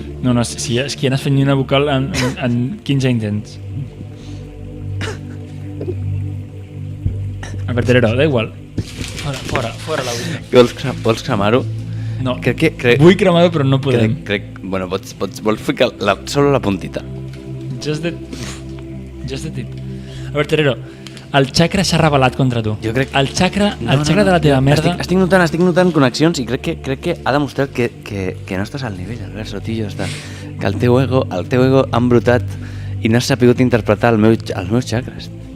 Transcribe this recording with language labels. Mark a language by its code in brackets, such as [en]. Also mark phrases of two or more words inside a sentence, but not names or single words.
[ca] No, si és que ja n'has fet ni una vocal en 15 intents. Albert Herrero, [es] da igual. [ca] Fora la Ouija. Vols cremar-ho? No, Crec... vull cremar-ho però no podem. Bueno, vols ficar [es] solo la puntita. [en] Just the tip. [ca] Albert Herrero, el xacra s'ha rebel·lat contra tu. Jo crec... El xacra de la teva merda... Estic notant connexions i crec que ha demostrat que no estàs al nivell, Albert Sotillo, que el teu ego ha embrutat i no has sapigut interpretar els meus xacres.